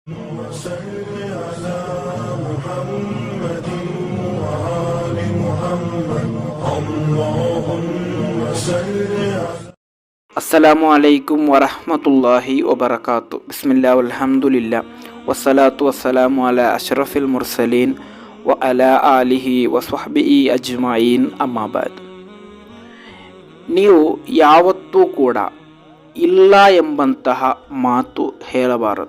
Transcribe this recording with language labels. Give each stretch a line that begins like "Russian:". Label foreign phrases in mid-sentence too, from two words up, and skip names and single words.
Arabic: وصل على محمد وآل محمد اللهم صل على السلام عليكم ورحمة الله وبركاته. بسم الله الحمد لله والصلاة والسلام على أشرف المرسلين و على آله وصحبه أجمعين أما بعد.
Kannada: ನೀವು ಯಾವತ್ತೂ ಕೂಡ ಇಲ್ಲ ಎಂಬಂತಹ ಮಾತು ಹೇಳಬಾರದು.